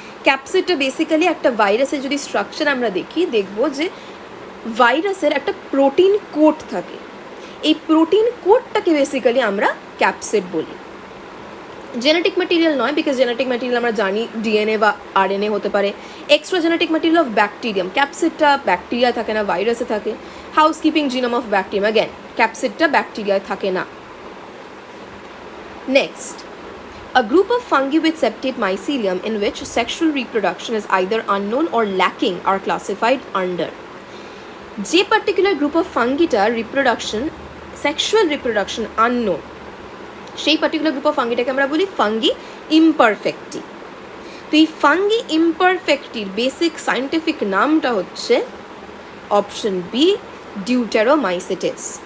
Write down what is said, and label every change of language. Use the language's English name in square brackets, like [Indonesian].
[Bangla] ক্যাপসিডটা basically একটা ভাইরাসের যদি স্ট্রাকচার আমরা দেখি, দেখব যে ভাইরাসের একটা প্রোটিন কোট থাকে, এই প্রোটিন কোটটাকে বেসিক্যালি আমরা ক্যাপসিড বলি। জেনেটিক ম্যাটেরিয়াল নয়, বিকজ জেনেটিক ম্যাটেরিয়াল আমরা জানি ডিএনএ বা আরএনএ হতে পারে। Extra genetic material of bacterium, ক্যাপসিডটা bacteria থাকে না, ভাইরাসে থাকে। Housekeeping genome of bacterium, again ক্যাপসিডটা ব্যাকটেরিয়ায় থাকে না। [English] Next, a group of fungi with septate mycelium in which sexual reproduction is either unknown or lacking are classified under. [Bangla] যে particular group of ফাঙ্গিটার reproduction, sexual reproduction unknown, সেই particular group of ফাঙ্গিটাকে আমরা বলি fungi ইমপারফেক্টি। তো এই fungi ইমপারফেক্টির basic scientific নামটা হচ্ছে option B ডিউটেরোমাইসিটিস।